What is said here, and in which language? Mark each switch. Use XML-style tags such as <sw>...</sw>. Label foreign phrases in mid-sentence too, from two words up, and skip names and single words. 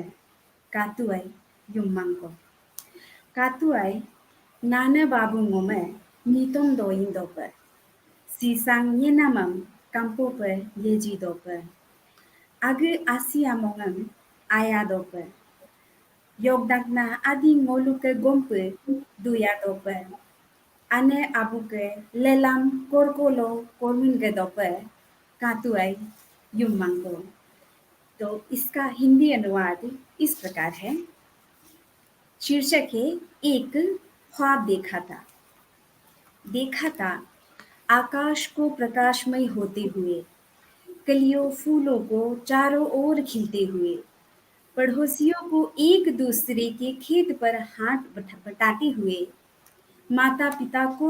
<adi>katuai yummango katuai nana babu ngome nitom do indope sisang yenamam kampope yeji dope age asiamongam ayadope yogdakna adi ngoluke gompe duyadope ane abuke lelam korkolo korminge dope कातुआई युम्मांगो।</adi> <hi>तो इसका हिंदी अनुवाद इस प्रकार है। शीर्षक है एक ख्वाब देखा था आकाश को प्रकाशमय होते हुए, कलियों फूलों को चारों ओर खिलते हुए, पड़ोसियों को एक दूसरे के खेत पर हाथ बटाते हुए, माता पिता को</hi>